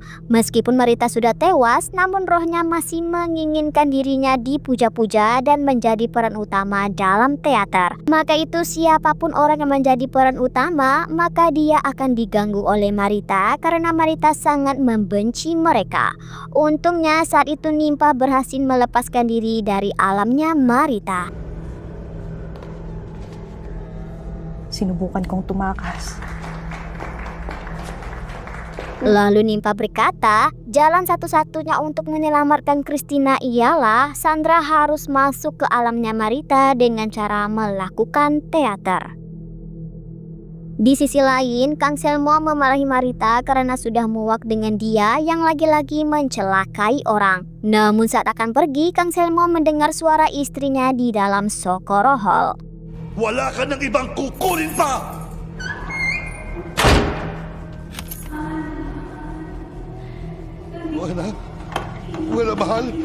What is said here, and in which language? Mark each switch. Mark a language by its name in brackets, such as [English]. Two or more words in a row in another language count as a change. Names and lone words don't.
[Indonesian] Meskipun Marita sudah tewas, namun rohnya masih menginginkan dirinya dipuja-puja dan menjadi peran utama dalam teater. Maka itu siapapun orang yang menjadi peran utama, maka dia akan diganggu oleh Marita karena Marita sangat membenci mereka. Untungnya saat itu Nimpa berhasil melepaskan diri dari alamnya Marita. [Filipino] Sinubukan kong tumakas. [Indonesian] Lalu Nimpa berkata, jalan satu-satunya untuk menyelamatkan Christina ialah Sandra harus masuk ke alamnya Marita dengan cara melakukan teater. Di sisi lain, Kang Selmo memarahi Marita karena sudah muak dengan dia yang lagi-lagi mencelakai orang. Namun saat akan pergi, Kang Selmo mendengar suara istrinya di dalam Socorro Hall. [Filipino] Wala ka ng ibang kukunin pa! Wala? Wala, mahal?